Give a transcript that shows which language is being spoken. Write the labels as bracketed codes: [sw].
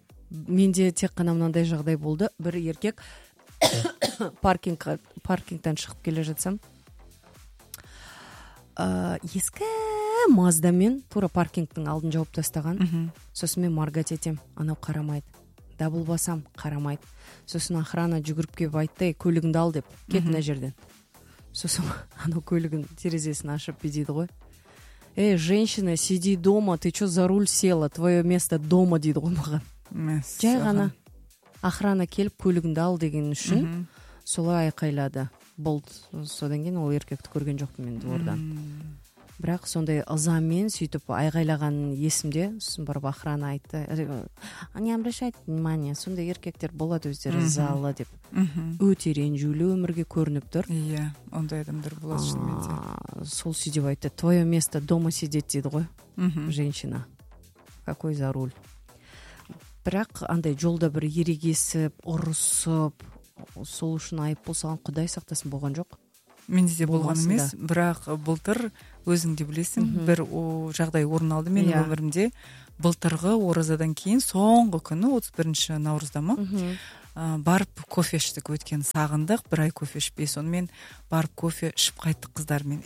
[kk] Менде тек қана мынандай жағдай болды. Бір еркек паркингтен шығып келе жатсам, ескі Маздамен тура паркингтің алдын жауып тастаған. Сосын мен маргат етем, анау қарамайды. Дабыл басам, қарамайды. Сосын охрана жүгіріп кеп айтты, көлігіңді ал деп, кет мына жерден. Сосын анау көлігін терезесін ашып бидейді ғой. [ru] Эй, женщина, сиди дома, ты что за руль села? Твое место дома, [kk] дейді ғой маған. Жай ғана охрана келіп, көлігіңді ал деген үшін солай айқайлады. Болды, содан кейін ол еркекті көрген жоқпын мен дұрдан. Бірақ сондай ызамен сөйтіп айғайлаған есімде, сосын барып охрана айтты. [ru] Не обращайте внимание, [kk] сондай еркектер болады өздері залы деп. Өте ренжулі өмірге көрініп тұр. Иә, ондай адамдар болады шынымен де. Сол сөйтіп айтты, [ru] твое место дома сидеть [kk] дейді ғой, [ru] женщина. Какой за руль. [kk] Бірақ андай жолда бір ерегесіп, ұрысып, сол үшін айыппұл салған құдай сақтасын болған жоқ. Менде де болған емес, бірақ былтыр өзің де білесің, бір жағдай орын алды менің өмірімде. Былтырғы оразадан кейін соңғы күні 31 наурызда ма, барып кофе іштік, өткен сағындық, бір ай кофе ішпей, сонымен барып кофе ішіп қайттық қыздармен.